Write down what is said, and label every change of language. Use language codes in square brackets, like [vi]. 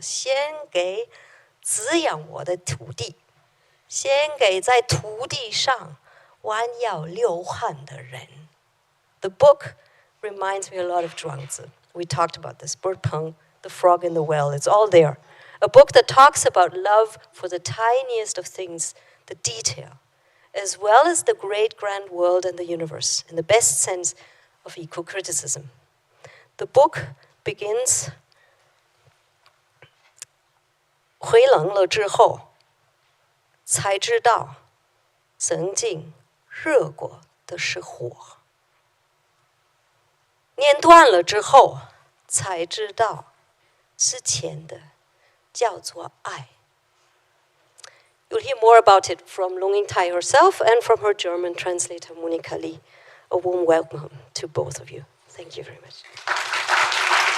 [zh] 献给滋养我的土地，献给在土地上弯腰流汗的人。 [en] The book reminds me a lot of Zhuangzi. We talked about this. 不是彭 The Frog in the Well. It's all there. A book that talks about love for the tiniest of things, the detail, as well as the great grand world and the universe, in the best sense of eco-criticism. The book begins, [zh] 回冷了之后，才知道曾经热过的是火。念断了之后，才知道之前的叫做爱。 [en] You'll hear more about it from Lung Ying-tai herself and from her German translator, Monika Li. A warm welcome to both of you. Thank you very much.